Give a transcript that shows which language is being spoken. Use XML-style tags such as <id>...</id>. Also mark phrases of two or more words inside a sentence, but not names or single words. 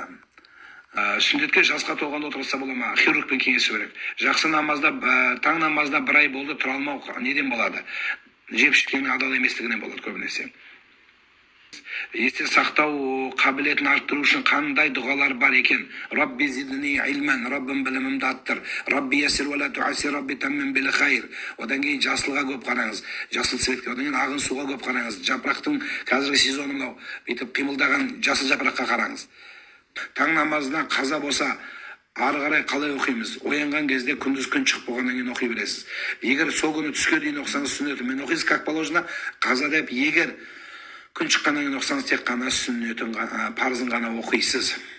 <kk>Сүндетке жасқа толғанда отырғызса бола ма? Хирургпен кеңесу керек. Жақсы намазда, таң намазда бір ай болды, тұра алмау неден болады? Жеп ішкеннен адал еместігінен болады көбінесе. Есте сақтау қабілетін арттыру үшін қандай дұғалар бар екен?</kk> <ar>ربِّ زدني علما,</ar> <kk>Раббым білімімді арттыр.</kk> <ar>ربِّ يسّر ولا تعسّر، ربِّ تمّم بالخير.</ar> <kk>Одан кейін жасылға көп қараңыз. Жасыл цветке, одан кейін ағын суға көп қараңыз. Жапырақтың қазіргі сезоны мынау, бүйтіп қимылдаған жасыл жапыраққа қараңыз. Таң намазына қаза болса, ары қарай қалай оқимыз? Оянған кезде күндіз күн шығып болғаннан кейін оқи бересіз. Егер сол күні түске дейін оқысаңыз сүннетімен оқисыз,</kk> <ru>как положено,</ru> <kk>қаза деп, егер күн шыққаннан кейін оқысаңыз тек қана сүннетін, парызын ғана оқисыз.</kk>